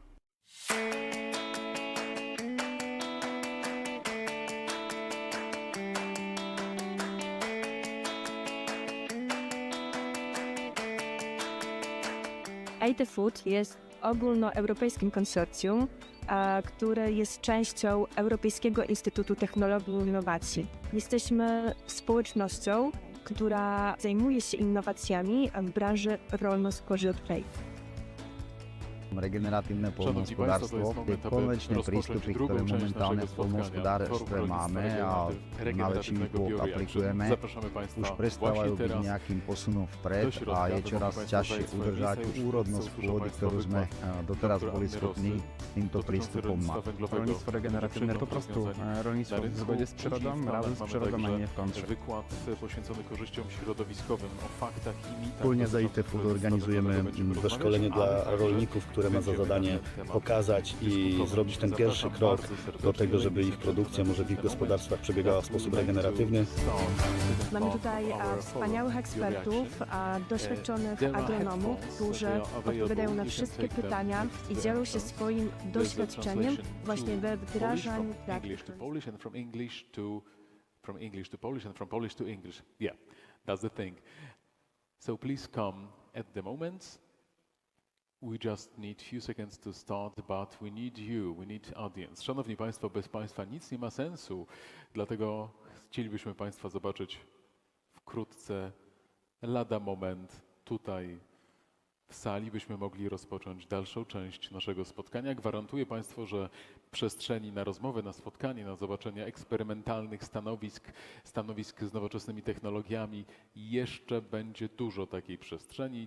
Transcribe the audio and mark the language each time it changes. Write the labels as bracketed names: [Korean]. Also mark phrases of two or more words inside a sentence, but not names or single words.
[Polish] EIT Food jest ogólnoeuropejskim konsorcjum, które jest częścią Europejskiego Instytutu Technologii i Innowacji. Jesteśmy społecznością, która zajmuje się innowacjami w branży rolno-spożywczej. [Slovak] Regeneratywne poľnohospodárstvo je konvenčné prístupy, ktoré momentálne v poľnohospodárstve máme a na väčšinu aplikujeme. Už prestávajú byť nejakým posunom vpred a je čoraz ťažšie udržať úrodnosť pôdy, ktorú sme doteraz boli schopní týmto prístupom mať. [Polish] Rolnictwo regeneratywne po prostu rolnictwo w zgodzie z przyrodą, razem z przyrodą, a nie w kontrze. Wykład poświęcony korzyściom środowiskowym, o faktach i mitach. Wspólnie z EIT Food organizujemy doszkolenie dla rolników, które ma za zadanie pokazać i zrobić ten pierwszy krok do tego, żeby ich produkcja może w ich gospodarstwach przebiegała w sposób regeneratywny. Mamy tutaj wspaniałych ekspertów, doświadczonych agronomów, którzy odpowiadają na wszystkie pytania i dzielą się swoim doświadczeniem właśnie we wdrażaniu praktyk. [English] From English to Polish and from Polish to English. Yeah, that's the thing. So please come at the moment. We just need few seconds to start, but we need you, we need audience. [Polish] Szanowni Państwo, bez Państwa nic nie ma sensu, dlatego chcielibyśmy Państwa zobaczyć wkrótce, lada moment, tutaj w sali, byśmy mogli rozpocząć dalszą część naszego spotkania. Gwarantuję Państwu, że przestrzeni na rozmowę, na spotkanie, na zobaczenie eksperymentalnych stanowisk z nowoczesnymi technologiami jeszcze będzie dużo takiej przestrzeni.